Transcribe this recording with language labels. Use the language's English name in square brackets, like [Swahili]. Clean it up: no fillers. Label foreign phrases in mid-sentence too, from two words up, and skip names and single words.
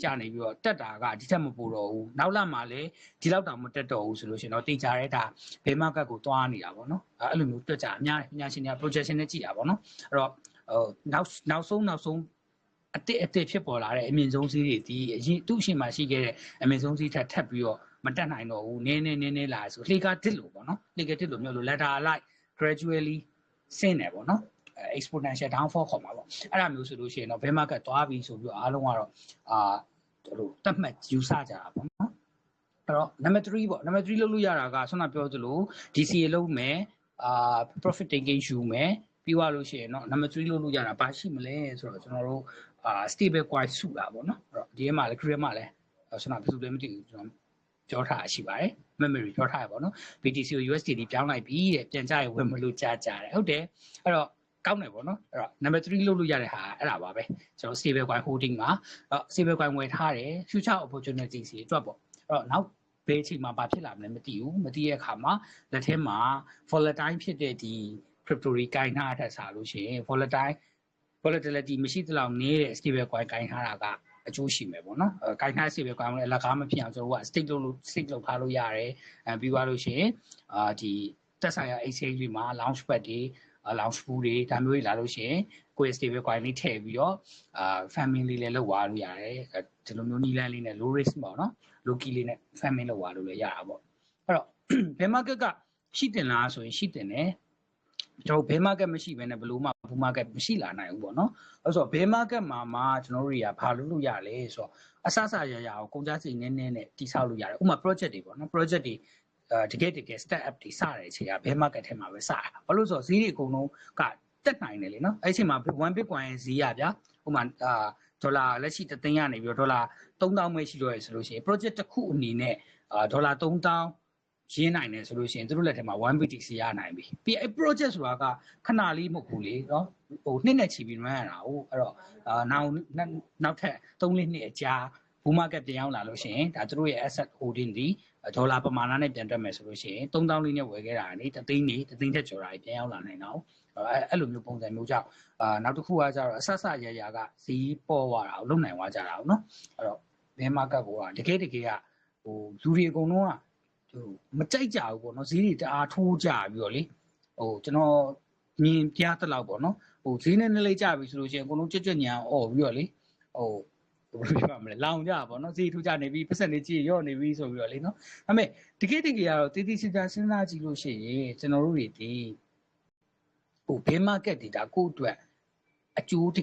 [Burmese] နေပြီးတော့တက်တာကဒီထက်မပိုတော့ဘူးနောက်လာမှလည်းဒီလောက်တောင်မတက်တော့ဘူးဆိုလို့ရှိရင်တော့တင်ကြတဲ့ဒါဘေးမကတ်ကိုသွားနေတာပေါ့နော်အဲ့လို မျိုးတွက်ကြအများပညာရှင်တွေက projection နဲ့ကြည့်တာပေါ့နော်အဲ့တော့နောက်ဆုံးအတစ်ဖြစ်ပေါ်လာတဲ့အမြင့်ဆုံးဈေးတွေဒီအရင်သူ့အရှင်မှာရှိခဲ့တဲ့အမြင့်ဆုံးဈေးထက်ပြီးတော့မတက်နိုင်တော့ဘူးနည်းလာဆိုလှေကတစ်လို့ပေါ့နော်လှေကတစ်လို့မျိုးလို့ [English] ladder like gradually [Burmese] ဆင်းတယ်ပေါ့နော် [English] exponential downfall [Burmese] ခေါ်မှာပေါ့အဲ့ဒါမျိုးဆိုလို့ရှိရင်တော့ [English] bear market [Burmese] သွားပြီဆိုပြီးတော့အားလုံးကတော့တို့တတ်မှတ်ယူဆကြတာပေါ့နော်အဲ့တော့ number 3ပေါ့ number 3လုပ်လို့ရတာကဆွမ်းနာပြောသလို DCA လုပ်မယ် [English] profit taking [Burmese] ယူမယ်ပြီးသွားလို့ရှိရင်တော့ number 3လုပ်လို့ရတာဘာရှိမလဲဆိုတော့ကျွန်တော်တို့ [English] stable coin [Burmese] စုတာပေါ့နော်အဲ့တော့ဒီထဲမှာလည်း create မှာလည်းဆွမ်းနာဘယ်သူလဲမသိဘူးကျွန်တော်ပြောထားရှိပါတယ် memory ပြောထားရပါတော့ BTC ကို USDT ပြောင်းလိုက်ပြီတဲ့ပြန်ကြရဝင်မလို့ကြားကြတယ်ဟုတ်တယ်အဲ့တော့ကောင်းတယ်ပေါ့နော်အဲ့တော့ number 3လုပ်လို့ရတဲ့ဟာအဲ့ဒါပါပဲကျွန်တော် [English] stable coin holding [Burmese] မှာ [English] stable coin [Burmese] ဝယ်ထားတယ် [English] future opportunity [Burmese] တွေအတွက်ပေါ့အဲ့တော့နောက်ဘယ်အချိန်မှာဘာဖြစ်လာမလဲမသိဘူးမသိတဲ့အခါမှာလက်ထဲမှာ volatile ဖြစ်တဲ့ဒီ crypto တွေကိုင်ထားတဲ့စားလို့ရှိရင် volatility မရှိသလောက်နေတဲ့ [English] stable coin [Burmese] ကိုင်ထားတာကအကျိုးရှိမယ်ပေါ့နော်ကိုင်ထား [English] stable coin [Burmese] ကိုလည်းအလကားမဖြစ်အောင်ကျွန်တော်က stake လုပ်ထားလို့ရတယ်ပြီးသွားလို့ရှိရင်ဒီသက်ဆိုင်ရာ exchange တွေမှာ [English] launch pad [Burmese] တွေ [English] launch pool [Burmese] တွေဒါမျိုးတွေလာလို့ရှိရင်ကိုယ့် [English] stable coin [Burmese] လေးထည့်ပြီးတော့farming လေးလည်းလုပ်သွားလို့ရတယ်ဒီလိုမျိုးနီလန်းလေးနဲ့ [English] low risk [Burmese] ပေါ့ နော် [English] low key [Burmese] လေးနဲ့ farming လုပ်သွားလို့လည်းရတာပေါ့အဲ့တော့ [English] bear market [Burmese] ကရှိတင်လားဆိုရင်ရှိတင်တယ်ကျွန်တော် [English] bear market [Burmese] မရှိဘဲနဲ့ဘလို့မှ [English] bull market [Burmese] မရှိလာနိုင်ဘူးပေါ့နော်အဲ့ဆို [English] bear market [Burmese] မှာကျွန်တော်တို့တွေကဘာလုပ်လို့ရလဲဆိုတော့အစရ ကိုကုန်ကြစိတ်နည်းနဲ့တိဆောက်လို့ရတယ်ဥပမာ project တွေပေါ့နော် project တွေတကယ် [English] start up [Burmese] တွေစတဲ့အချိန်က [English] bear market [Burmese] ထဲမှာပဲစတာဘာလို့ဆိုတော့ဈေးတွေအကုန်လုံးကတက်နိုင်တယ်လေနော်အဲ့အချိန်မှာ1 bitcoin ရဲ့ဈေးရဗျာဥပမာဒေါ်လာလက်ရှိ3သိန်းရနေပြီးတော့ဒေါ်လာ3000ပဲရှိတော့ရဆိုလို့ရှိရင် project တစ်ခုအနေနဲ့ဒေါ်လာ3000ရင်းနိုင် တယ်ဆိုလို့ရှိရင်သူတို့လက်ထဲမှာ 1BTC ရနိုင်ပြီပြီးအဲ့ project ဆိုတာကခဏလေးမဟုတ်ဘူးလေနော်ဟိုနှစ်နဲ့ချီပြီး run ရတာဟုတ်အဲ့တော့နောက်ထပ်3-4နှစ်အကြာ [English] bull market [Burmese] ပြန်ရောက်လာလို့ရှိရင်ဒါသူတို့ရဲ့ [English] asset holding [Burmese] ဒီဒေါ်လာပမာဏနဲ့ပြန်တက်မယ်ဆိုလို့ရှိရင်3000လေးနဲ့ဝယ်ခဲ့တာနေ3သိန်းထက်ကျော်တာပြန်ရောက်လာနိုင်တော့အဲ့လိုမျိုးပုံစံမျိုးကြောင့်နောက်တစ်ခုကကျတော့အဆရကဈေးပေါ်သွားတာကိုလုံနိုင်သွားကြတာဟုတ်နော်အဲ့တော့ [English] bear market [Burmese] ကတကယ်ကဟိုလူတွေအကုန်လုံးက မကြိုက်ကြဘူးပေါ့နော်ဈေးတွေတအားထိုးကြပြီးတော့လေကျွန်တော်မြင်ပြသလောက်ပေါ့နော်ဈေးနဲ့လေးကြပြီဆိုလို့ရှိရင်အကုန်လုံးကြွကြွညာအော်ပြီးတော့လေဘယ်လိုပြောရမလဲလောင်ကြပါတော့ဈေးထူးကြနေပြီပတ်စံနေ ကြည့်ရော့နေပြီဆိုပြီးတော့လေနော်ဒါပေမဲ့တကယ်ကတော့တေးသေးချာချာစဉ်းစားကြည့်လို့ရှိရင်ကျွန်တော်တို့တွေဒီဘယ် market တွေဒါကိုယ့်အတွက်အကျိုးတ